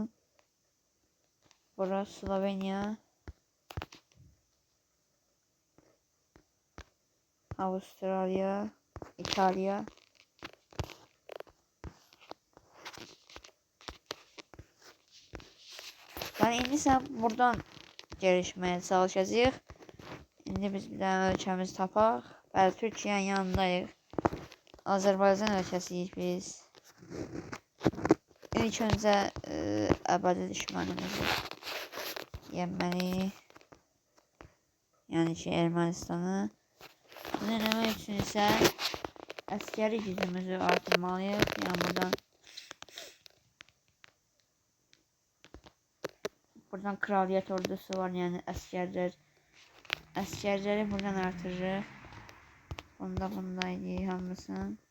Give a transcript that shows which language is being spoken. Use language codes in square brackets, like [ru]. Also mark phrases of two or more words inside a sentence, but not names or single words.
[tr] Burası Slovenya, Avustralya, İtalya. [az] Yani indi sən buradan gelişmeye çalışacağıq. İndi biz bir dənə ölkəmizi tapaq. Bəli, Türkiyənin yanındayıq. Azərbaycan ölkəsiyik biz. İlk öncə əbədi düşmənimizi yenməliyik. Yəni ki, Ermənistanı. Bunu eləmək üçün isə əskəri gücümüzü artırmalıyıq. [tr] Yəni buradan kraliyet ordusu var, yani askerleri buradan artırır. [az] Bundaydı hamısın.